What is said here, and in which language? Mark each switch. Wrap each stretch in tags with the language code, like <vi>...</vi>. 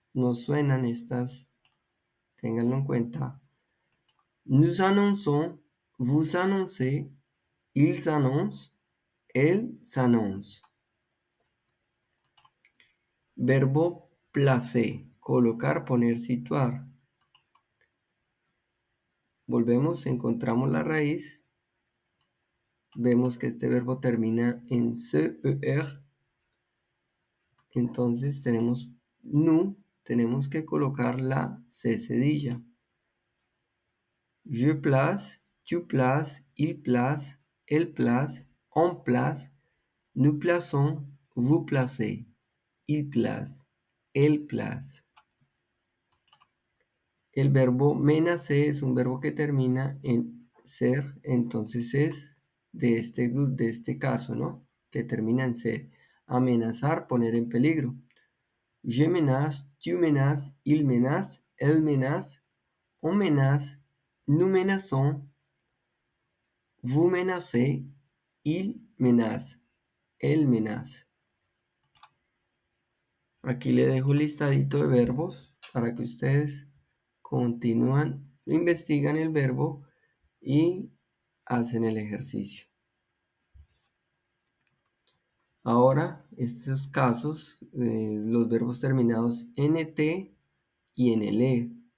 <es>No suenan estas, ténganlo en cuenta.</es> <fr>Nous annonçons, vous annoncez, ils annoncent, elles s'annoncent.</fr> <es>Verbo placer, colocar, poner, situar. Volvemos, encontramos la raíz. Vemos que este verbo termina en CER. Entonces tenemos nous, tenemos que colocar la C cedilla.</es> <fr>Je place, tu places, il place, elle place, on place, nous plaçons, vous placez, il place, elle place.</fr> <es>El verbo menacer es un verbo que termina en ser, entonces es de este caso, ¿no? Que termina en ser. Amenazar, poner en peligro.</es> <fr>Je menace, tu menaces, il menace, elle menace, on menace, nous menaçons, vous menacez, il menace, el menace.</fr> <es>Aquí le dejo un listadito de verbos para que ustedes continúan, investigan el verbo y hacen el ejercicio. Ahora, estos casos, los verbos terminados en ET y en LE.</es>